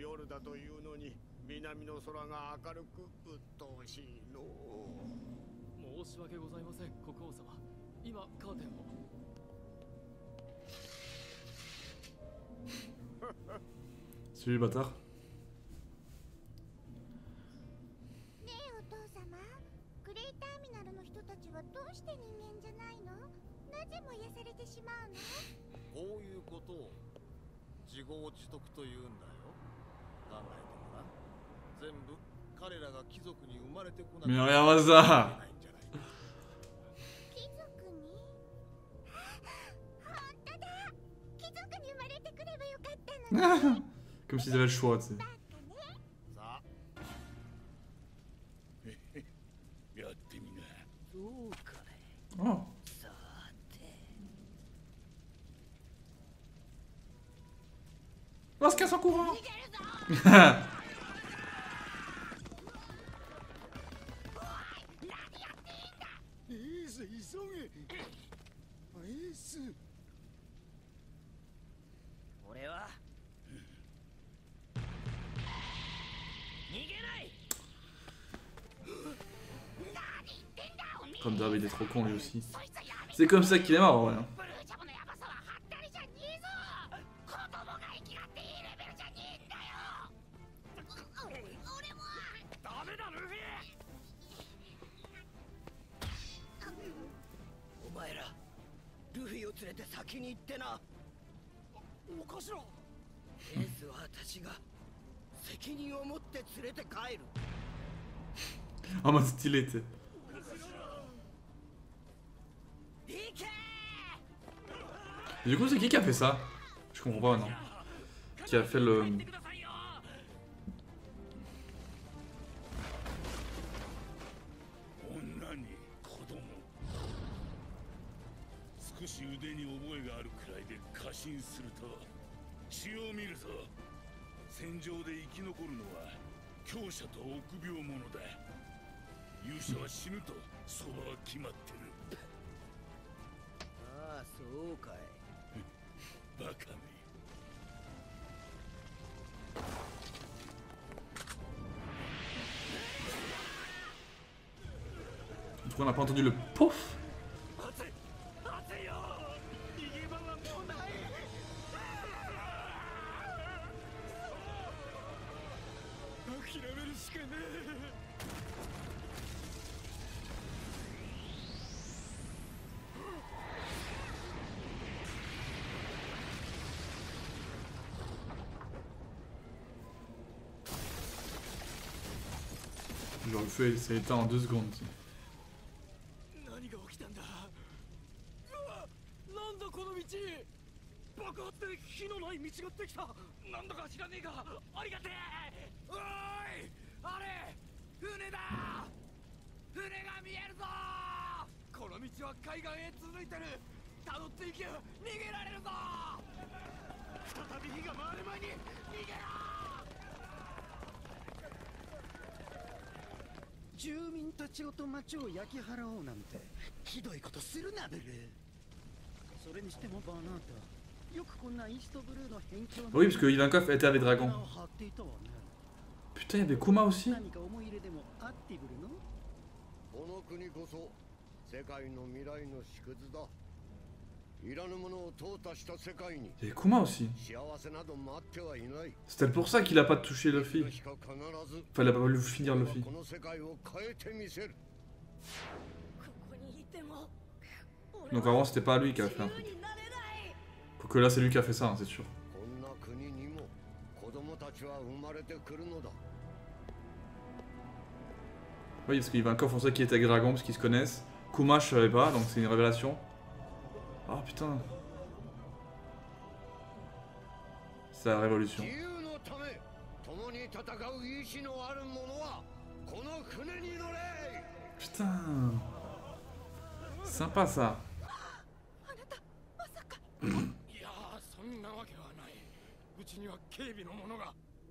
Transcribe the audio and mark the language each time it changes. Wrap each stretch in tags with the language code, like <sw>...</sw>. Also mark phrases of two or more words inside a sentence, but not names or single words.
<ja>だというのに南の空が明るく鬱陶しいの。申し訳ございません、国王様。今カーテンを。</ja> <fr>Salut le bâtard.</fr> <ja>ねえお父様、グレイターミナルの人たちはどうして人間じゃないの？なぜ燃やされてしまうの？こういうことを自業自得と言うんだよ。考えてごらん。全部彼らが貴族に生まれてこな</ja> <fr>Mais regarde ça.</fr> <ja>貴族に？本当だ！貴族に生まれてくればよかったのに。</ja> <fr>Comme s'ils avaient le choix, tu sais.</fr> <ja>さあ、やってみな。そうかね。 Oh. さて。</ja> <fr>On se casse en courant.</fr> <ja>エース、急げ。エース。俺は逃げない。</ja> <fr>Comme d'hab, il est trop con lui aussi. C'est comme ça qu'il est marrant, ouais.</fr> <ja>ブルージャムのヤバさははったりじゃねえぞ。子供が生きがっていいレベルじゃねえんだよ。俺もダメだルフィ。お前らルフィを連れて先に行ってな。おかしろ。エースは私が責任を持って連れて帰る。</ja> <fr>En mode stylé, tu sais. Du coup, c'est qui a fait ça? Je comprends pas maintenant. Qui a fait le.</fr> <ja>女に子供。少し腕に覚えがあるくらいで過信すると血を見るぞ。戦場で生き残るのは強者と臆病者だ。勇者は死ぬとそばは決まってる。ああ、そうかい。バカめ。</ja> <fr>Pourquoi on n'a pas entendu le pouf?</fr> <ja>諦めるしかねえ。</ja> <fr>Genre le feu s'est éteint en 2 secondes.</fr> <ja>何が起きたんだ。うわ、なんだこの道。爆発で火のない道ができた。なんだか知らねえが、ありがてえ。おーい、あれ、船だ。船が見えるぞ。この道は海岸へ続いてる。辿っていけば逃げられるぞ。再び火が回る前に逃げろ。住民たちごと町を焼き払おうなんてひどいことするなブルー。それにしてもバーナータ、よくこんなイーストブルーの辺境の</ja> <fr>Oui, parce que Ivankov était avec Dragon. Putain, il y avait Kuma aussi.</fr> <ja>何か思い入れでもあってブルーの。この国こそ世界の未来の縮図だ。いらぬものを淘汰した世界に</ja> <fr>Il y avait Kuma aussi.</fr> <ja>幸せなど待ってはいない。</ja> <fr>C'est peut-être pour ça qu'il a pas touché Luffy.</fr> <ja>しか必ず</ja> <fr>Enfin, il a pas voulu finir Luffy.</fr> <ja>この世界を変えてみせる。ここにいても</ja> <fr>Donc avant, c'était pas lui qui a fait un truc.</fr> <ja>自由になれない。</ja> <fr>Quoique là, c'est lui qui a fait ça, hein, c'est sûr.</fr> <ja>こんな国にも子供たちは生まれてくるのだ。</ja> <fr>Oui, parce qu'Ivankov, on sait qu'il était avec Dragon parce qu'ils se connaissent. Kuma, je savais pas, donc c'est une révélation. Ah putain. C'est la révolution.</fr> <ja>自由のため共に戦う意志のある者はこの船に乗れ。</ja> <fr>Putain. Sympa ça.</fr> <ja>いやー、そんなわけはない。うちには警備の者が。</ja>